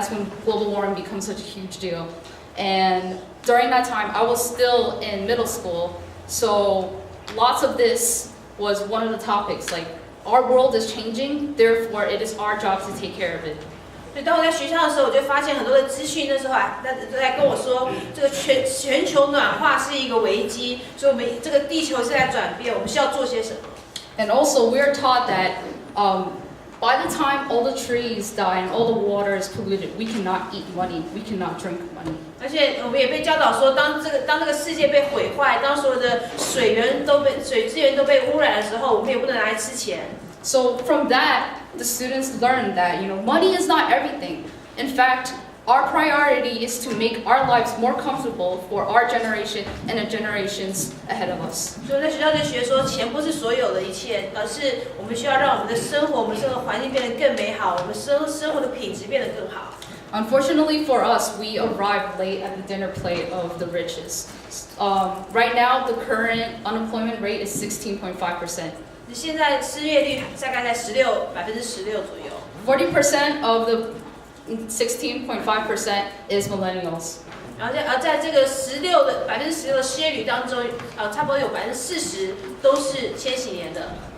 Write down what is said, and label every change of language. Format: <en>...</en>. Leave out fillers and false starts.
<en>That's when global warming becomes such a huge deal. And during that time, I was still in middle school. So lots of this was one of the topics. Like our world is changing, therefore it is our job to take care of it.</en> <zh>所以当我在学校的时候，我就发现很多的资讯，那时候都在跟我说，这个全球暖化是一个危机，所以我们这个地球是在转变，我们需要做些什么。</zh> <en>And also, we are taught that by the time all the trees die and all the water is polluted, we cannot eat money, we cannot drink money.</en> <zh>而且我们也被教导说，当这个世界被毁坏，当所有的水资源都被污染的时候，我们也不能拿来吃钱。</zh> <en>So from that, the students learn that money is not everything. In fact, our priority is to make our lives more comfortable for our generation and the generations ahead of us.</en> <zh>所以在学校就学说，钱不是所有的一切，而是我们需要让我们的生活，我们生活环境变得更美好，我们生活的品质变得更好。</zh> <en>Unfortunately for us, we arrived late at the dinner plate of the richest. Right now, the current unemployment rate is 16.5%.</en> <zh>现在失业率大概在16%左右。</zh> <en>40% of the 16.5% is millennials.</en> <zh>然后在这个16%的失业率当中，差不多有40%都是千禧年的。</zh>